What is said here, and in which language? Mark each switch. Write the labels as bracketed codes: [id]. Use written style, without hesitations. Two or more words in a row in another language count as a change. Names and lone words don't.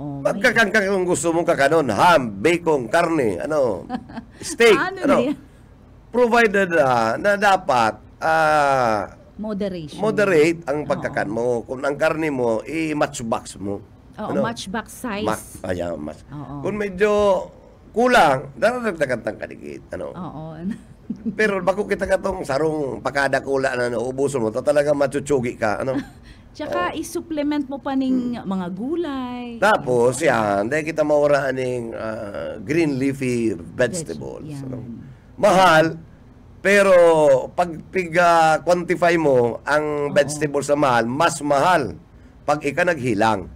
[bik] Magkakangkang kung gusto mong kakanon, ham, bacon, karne, steak, yan? [tl] provided na dapat [en] Moderation. [bik] moderate ang pagkakan mo. Kung ang karne mo, i-matchbox mo. [tl] Oo, matchbox size. Oo. Kung medyo kulang, [bik] daragdagan tang kadigit. [tl] Oo. [bik] Pero bako kita katong sarong pakada kula na ubuson mo, talaga machuchugi ka. Tsaka i-supplement mo pa ning mga gulay. Tapos, yan, dahil kita mauraan ng [en] green leafy vegetables. [bik] Yan. Mahal, pero pag quantify mo ang vegetables sa mahal, mas mahal pag ika naghilang.